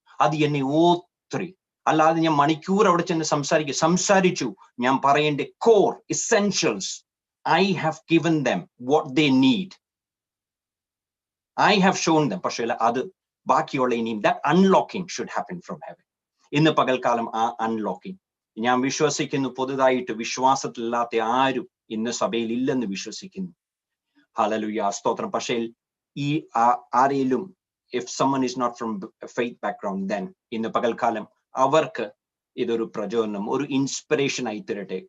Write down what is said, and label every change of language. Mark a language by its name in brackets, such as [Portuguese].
[Malayalam] അത് എന്നെ ഒത്തിരി, അല്ലാതെ ഞാൻ മണിക്കൂർ അവിടെ ചെന്ന് സംസാരിച്ചു. ഞാൻ പറയേണ്ട [English] Core essentials I have given them what they need. I have shown them. [Malayalam] പക്ഷേ അത് ബാക്കിയുള്ള ഇനിയും [English] that unlocking should happen from heaven. [Malayalam] ഇന്ന് പകൽക്കാലം ആ അൺലോക്കിംഗ് ഞാൻ വിശ്വസിക്കുന്നു. പുതുതായിട്ട് വിശ്വാസത്തിലില്ലാത്ത ആരും ഇന്ന് സഭയിൽ ഇല്ലെന്ന് വിശ്വസിക്കുന്നു. ഹല്ലേലൂയ, സ്തോത്രം. പക്ഷേ ഈ ആരെയും [English] if someone is not from a faith background, then [Malayalam] ഇന്ന് പകൽക്കാലം അവർക്ക് ഇതൊരു പ്രചോദനം, ഒരു ഇൻസ്പിറേഷൻ ആയി തരട്ടെ.